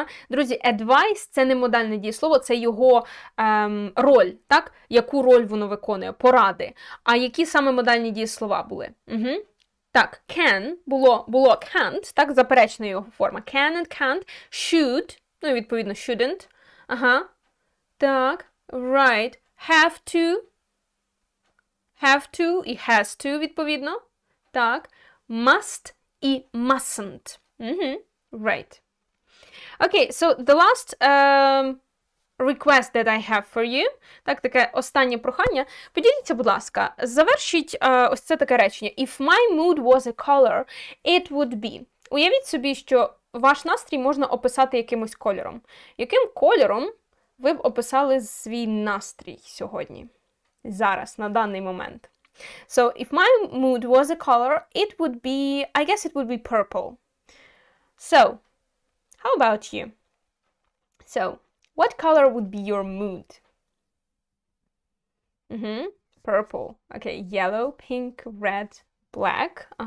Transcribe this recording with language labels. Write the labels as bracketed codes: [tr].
[uk] Друзі, advice – це не модальне дієслово, це його роль, так? Яку роль воно виконує, поради. А які саме модальні дієслова були? Так, can було can't, так, заперечна його форма. [en] Can and can't, should, [uk] ну, відповідно, [en] shouldn't. Так, right, have to і has to, відповідно. Так, must і mustn't. Right. Okay, so the last request that I have for you, [uk] так, таке останнє прохання. Поділіться, будь ласка, завершіть ось це таке речення. [en] If my mood was a color, it would be. [uk] Уявіть собі, що ваш настрій можна описати якимось кольором. Яким кольором ви б описали свій настрій сьогодні? Зараз, на даний момент. [en] So, if my mood was a color, it would be, I guess it would be purple. So, how about you? So, what color would be your mood? Purple. Okay, yellow, pink, red, black.